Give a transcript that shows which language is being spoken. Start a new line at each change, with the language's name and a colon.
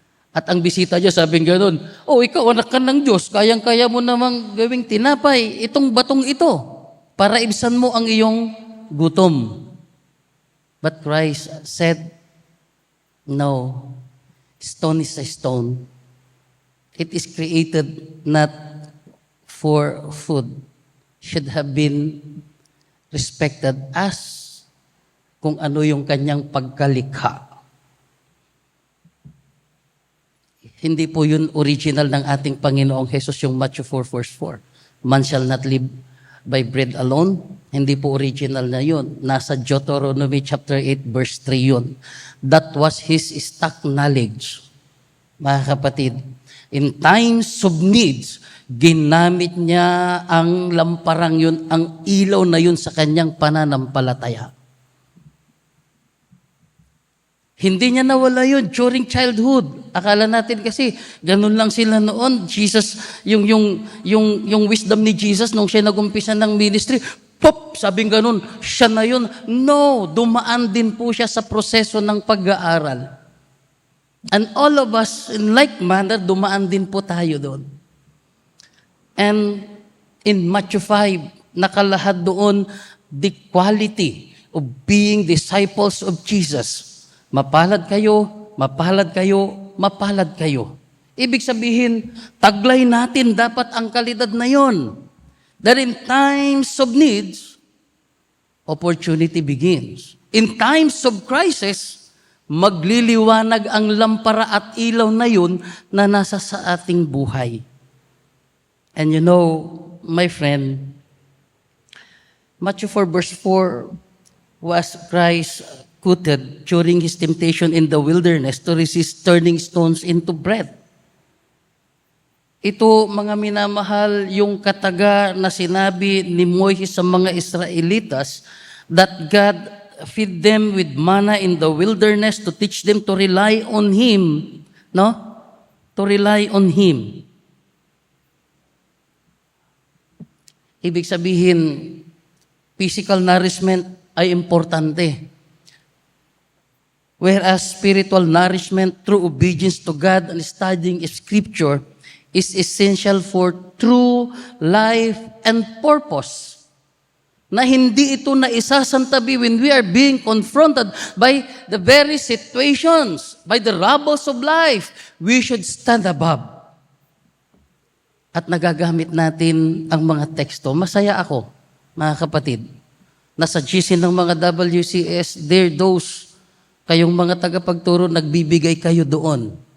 Filipino: At ang bisita niya, sabing gano'n, ikaw anak ka ng Diyos, kayang-kaya mo namang gawing tinapay, itong batong ito, para ibsan mo ang iyong gutom.
English: But Christ said, no, stone is a stone. It is created not for food. Should have been respected as
Filipino: kung ano yung kanyang pagkalikha. Hindi po yun original ng ating Panginoong Jesus, yung Matthew 4 verse 4.
English: Man shall not live by bread alone.
Filipino: Hindi po original na yun. Nasa Deuteronomy chapter 8 verse 3 yun.
English: That was his stock knowledge.
Filipino: Mga kapatid,
English: in times of needs,
Filipino: ginamit niya ang lamparang yun, ang ilaw na yun sa kanyang pananampalataya. Hindi niya nawala yun
English: during childhood.
Filipino: Akala natin kasi, ganun lang sila noon. Jesus, yung wisdom ni Jesus, nung siya nagumpisa ng ministry, pop, sabing ganun, siya na yun. No, dumaan din po siya sa proseso ng pag-aaral.
English: And all of us, in like manner,
Filipino: dumaan din po tayo doon.
English: And in Matthew 5,
Filipino: nakalahad doon
English: the quality of being disciples of Jesus.
Filipino: Mapalad kayo, mapalad kayo, mapalad kayo. Ibig sabihin, taglay natin dapat ang kalidad na yon.
English: That in times of needs, opportunity begins. In times of crisis,
Filipino: magliliwanag ang lampara at ilaw na yun na nasa sa ating buhay.
English: And you know, my friend, Matthew 4 verse 4 was Christ quoted during his temptation in the wilderness to resist turning stones into bread.
Filipino: Ito, mga minamahal, yung kataga na sinabi ni Moises sa mga Israelitas
English: that God feed them with manna in the wilderness to teach them to rely on Him. No? To rely on Him.
Filipino: Ibig sabihin, physical nourishment ay importante.
English: Whereas spiritual nourishment through obedience to God and studying Scripture is essential for true life and purpose.
Filipino: Na hindi ito na isasantabi
English: when we are being confronted by the very situations, by the troubles of life. We should stand above.
Filipino: At nagagamit natin ang mga teksto. Masaya ako, mga kapatid, na sa GC ng mga WCS,
English: there those
Filipino: kayong mga tagapagturo, nagbibigay kayo doon.